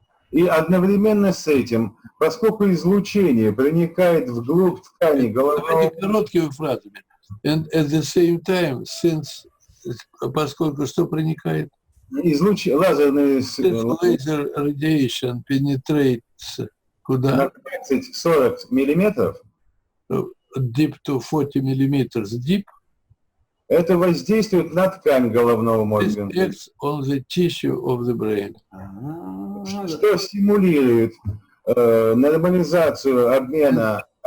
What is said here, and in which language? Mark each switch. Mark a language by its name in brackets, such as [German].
[Russian] И одновременно с этим, поскольку излучение проникает вглубь ткани головного... Короткими фразами. [English] And at the same time, [Russian] поскольку что проникает? Лазерный [English] Laser radiation penetrates [Russian] куда? на 30-40 миллиметров. [English] Deep to 40 millimeters deep. [Russian] Это воздействует на ткань головного мозга. [English] This acts on the tissue of the brain. [Russian] Что стимулирует нормализацию обмена